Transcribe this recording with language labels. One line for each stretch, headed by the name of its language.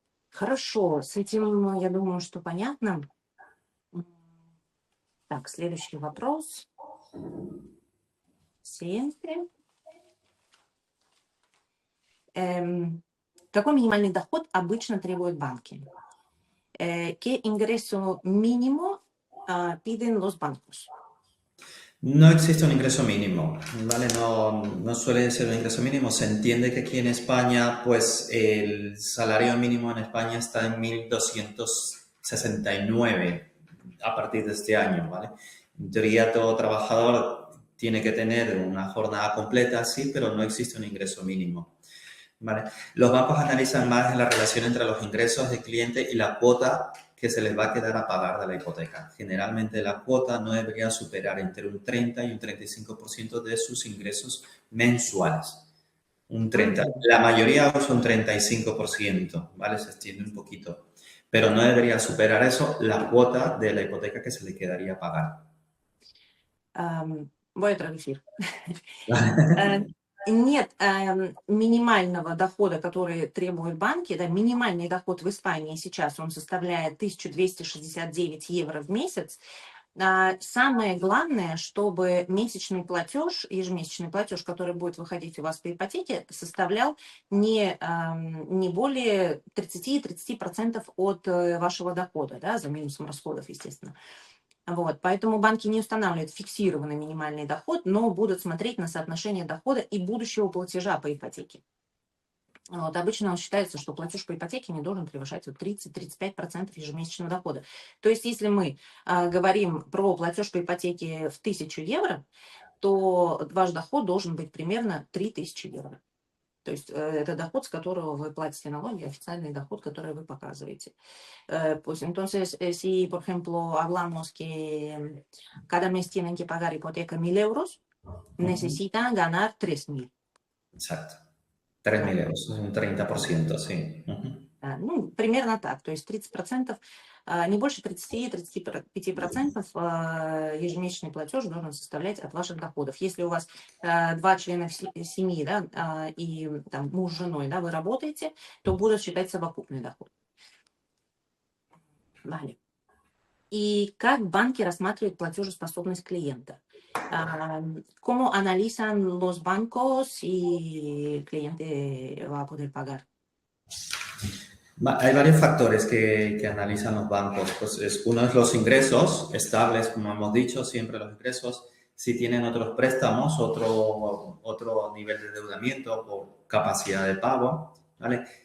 Russian: Хорошо, с этим, я думаю, что понятно. Так, следующий вопрос.
Spanish: Siguiente.
Russian: Какой минимальный доход обычно требуют банки?
Spanish: ¿Qué ingreso mínimo piden los bancos? No existe un ingreso mínimo, ¿vale? No suele ser un ingreso mínimo. Se entiende que aquí en España, pues el salario mínimo en España está en 1.269 a partir de este año, ¿vale? En teoría, todo trabajador tiene que tener una jornada completa, sí, pero no existe un ingreso mínimo, ¿vale? Los bancos analizan más la relación entre los ingresos del cliente y la cuota que se les va a quedar a pagar de la hipoteca. Generalmente la cuota no debería superar entre un 30 y un 35% de sus ingresos mensuales. Un 30. Ujú. La mayoría usa un 35%, ¿vale? Se extiende un poquito. Pero no debería superar eso la cuota de la hipoteca que se le quedaría a pagar. Voy a traducir.
Russian: Э, Нет минимального дохода, который требуют банки. Да, минимальный доход в Испании сейчас он составляет 1269 евро в месяц. Самое главное, чтобы месячный платеж, ежемесячный платеж, который будет выходить у вас по ипотеке, составлял не более 30% от вашего дохода, да, за минусом расходов, естественно. Вот, поэтому банки не устанавливают фиксированный минимальный доход, но будут смотреть на соотношение дохода и будущего платежа по ипотеке. Вот, обычно считается, что платеж по ипотеке не должен превышать вот 30-35% ежемесячного дохода. То есть, если мы говорим про платеж по ипотеке в 1000 евро, то ваш доход должен быть примерно 3000 евро. То есть это доход, с которого вы платите налоги, официальный доход, который вы показываете.
Spanish: Pues entonces, si por ejemplo hablamos que cada mes tienen que pagar hipoteca 1000 euros, Ujú. necesitan ganar 3000. Exacto. 3.000 Vale. euros, un 30%, sí. Ujú.
Russian: Ну, примерно так. То есть 30%, не больше 30-35% ежемесячный платеж должен составлять от ваших доходов. Если у вас 2 члена семьи, да, и там муж с женой, да, вы работаете, то будут считать совокупный доход.
Spanish: Vale. ¿Y
Russian: как банки рассматривают платежеспособность клиента?
Spanish: ¿Cómo analizan los bancos si el cliente va a poder pagar? Hay varios factores que analizan los bancos. Pues uno es los ingresos estables, como hemos dicho, siempre los ingresos. Si tienen otros préstamos, otro nivel de endeudamiento o capacidad de pago, ¿vale?